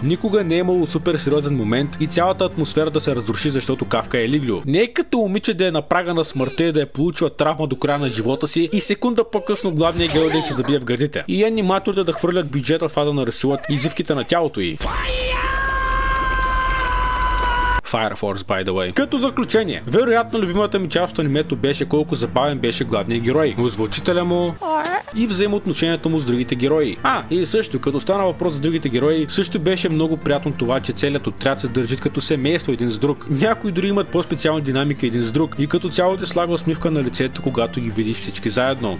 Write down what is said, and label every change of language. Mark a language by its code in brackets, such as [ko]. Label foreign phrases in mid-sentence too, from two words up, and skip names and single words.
[bg] Никога не е имало супер сериозен момент и цялата атмосфера да се разруши, защото Кафка е лиглю. Не е като момиче да е на прага на смъртта и да е получила травма до края на живота си и секунда по-късно главният герой да се забие в гърдите. И аниматорите да хвърлят бюджета в това да нарисуват извивките на тялото й. [en] Fire Force, by the way. [bg] Като заключение, вероятно любимата ми част от анимето беше колко забавен беше главният герой, озвучителя му и взаимоотношението му с другите герои. И също, като стана въпрос за другите герои, също беше много приятно това, че целият отряд се държит като семейство един с друг. Някои дори имат по-специална динамика един с друг и като цяло те слага усмивка на лицето, когато ги видиш всички заедно.